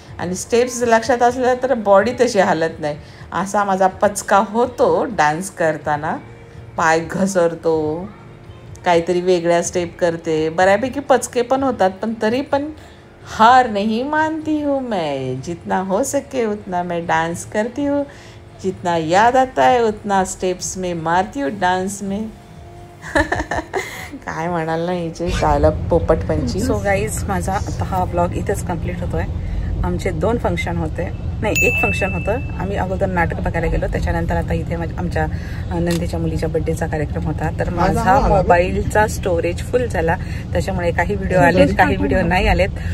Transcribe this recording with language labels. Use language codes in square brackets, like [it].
[mr] आणि स्टेप्स लक्षात असल्या तर बॉडी तशी हालत नाही. असा माझा पचका होतो डान्स करताना. पाय घसरतो, काहीतरी वेगळ्या स्टेप करते, बऱ्यापैकी पचके पण होतात, पण तरी पण [hi] हार नहीं मानती हूँ मैं. जितना हो सके उतना मैं डांस करती हूँ. जितना याद आता है उतना स्टेप्स में मारती हूँ डांस में. [mr] काय म्हणाल ना हिचे डायलॉग पोपटपंची. सो गाईज माझा आता हा ब्लॉग इथेच कंप्लीट होतोय. आमचे 2 फंक्शन होते, नाही 1 फंक्शन होतं. आम्ही अगोदर नाटक बघायला गेलो, त्याच्यानंतर आता इथे आमच्या नंदेच्या मुलीच्या बर्थडेचा कार्यक्रम होता. तर माझा मोबाईलचा स्टोरेज फुल झाला, त्याच्यामुळे काही व्हिडिओ आलेत, काही व्हिडिओ नाही आलेत.